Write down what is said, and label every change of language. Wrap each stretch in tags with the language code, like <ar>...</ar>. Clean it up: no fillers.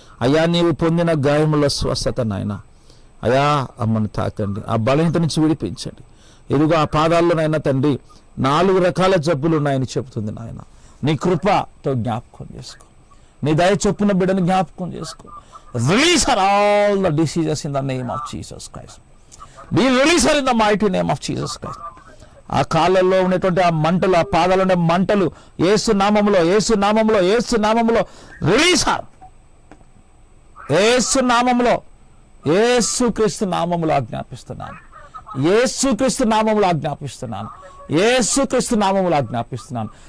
<te>అయ్యా, నీవు పొందిన గాయముల స్వస్థత నాయన. అయ్యా, అమ్మను తాకండి, ఆ బలహీనత నుంచి విడిపించండి. ఇదిగో ఆ పాదాల్లోనైనా తండ్రి 4 రకాల జబ్బులు ఉన్నాయని చెబుతుంది నాయన. నీ కృపతో జ్ఞాపకం చేసుకో, నీ దయ చొప్పున బిడ్డను జ్ఞాపకం చేసుకో.</te> <en>Release her all the diseases in the name of Jesus Christ. Be released her in the mighty name of Jesus Christ.</en> <te>ఆ కాళ్ళల్లో ఉన్నటువంటి ఆ మంటలు, ఆ పాదాలు ఉండే మంటలు యేసు నామములో, యేసు నామములో, యేసు నామములో</te> <en>Release her.</en> <te>యేసు నామములో, యేసు క్రీస్తు నామములో ఆజ్ఞాపిస్తున్నాను. యేసు క్రీస్తు నామములో ఆజ్ఞాపిస్తున్నాను. యేసు క్రీస్తు నామములో ఆజ్ఞాపిస్తున్నాను.</te>